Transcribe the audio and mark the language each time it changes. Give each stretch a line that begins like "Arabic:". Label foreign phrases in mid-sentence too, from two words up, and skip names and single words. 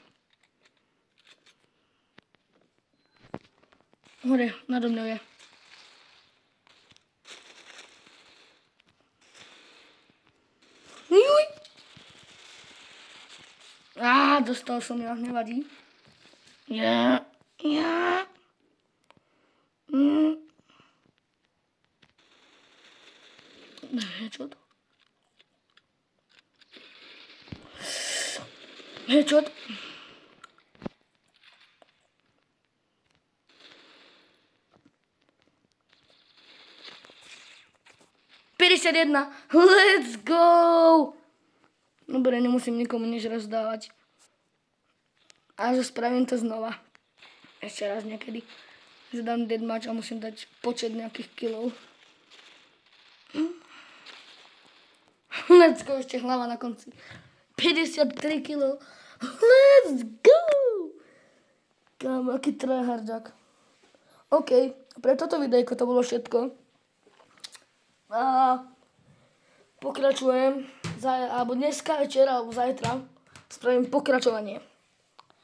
Slovak: Hore, nado mnou je. Juj! Dostal som ja, nevadí. Ja.
English: Headshot. Headshot. Let's go!
Slovak: Dobre, nemusím nikomu nič rozdávať. A že spravím to znova. Ešte raz niekedy. Že dám deathmatch a musím dať počet nejakých kilov.
English: Let's go,
Slovak: ešte hlava na konci. 53 kg.
English: Let's go!
Slovak: Kámo, aký tryhardák. OK, pre toto videjko to bolo všetko. A pokračujem, alebo dneska večer, alebo zajtra spravím pokračovanie.